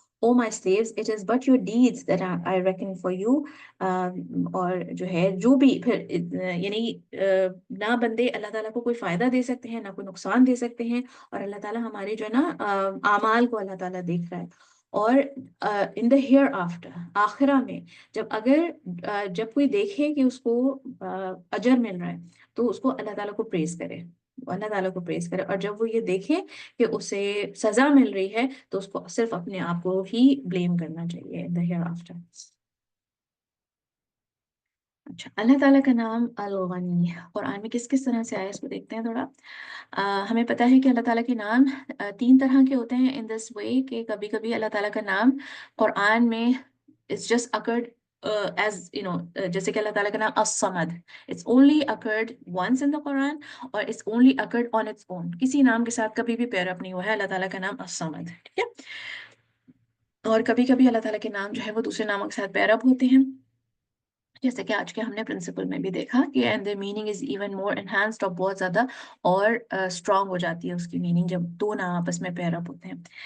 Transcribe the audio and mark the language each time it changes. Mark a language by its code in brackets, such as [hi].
[en] O my slaves, it is but your deeds that I reckon for you. [ur] اور جو ہے جو بھی پھر یعنی نہ بندے اللہ تعالیٰ کو کوئی فائدہ دے سکتے ہیں، نہ کوئی نقصان دے سکتے ہیں، اور اللہ تعالیٰ ہمارے جو ہے نا اعمال کو اللہ تعالیٰ دیکھ رہا ہے. اور [en] in the hereafter, [ur] آخرہ میں جب کوئی دیکھے کہ اس کو اجر مل رہا ہے، تو اس کو اللہ تعالیٰ کو پریز کرے، اللہ تعالیٰ کو پریز کرے. اور جب وہ یہ دیکھے کہ اسے سزا مل رہی ہے، تو اس کو صرف اپنے آپ کو ہی بلیم کرنا چاہیے ان دا ہیئر آفٹر. اچھا، اللہ تعالیٰ کا نام الغنی قرآن میں کس کس طرح سے آیا، اس کو دیکھتے ہیں تھوڑا. ہمیں پتہ ہے کہ اللہ تعالیٰ کے نام 3 طرح کے ہوتے ہیں [en] in this way, [ur] کہ کبھی کبھی اللہ تعالیٰ کا نام قرآن میں [en] It's just occurred as [ur] جیسے کہ اللہ تعالیٰ کا نام الصمد, [en] it's only occurred once in the Quran, اور it's only occurred on its own. [ur] کسی نام کے ساتھ کبھی بھی پیئر اپ نہیں ہوا ہے اللہ تعالیٰ کا نام الصمد, ٹھیک ہے. اور کبھی کبھی اللہ تعالیٰ کے نام جو ہے وہ دوسرے ناموں کے ساتھ پیئر اپ ہوتے ہیں, جیسے کہ آج کے ہم نے پرنسپل میں بھی دیکھا کہ and [en] the meaning is even more enhanced, [ur] اور بہت زیادہ اور اسٹرانگ ہو جاتی ہے اس کی میننگ جب دو نام آپس میں پیئر اپ ہوتے ہیں.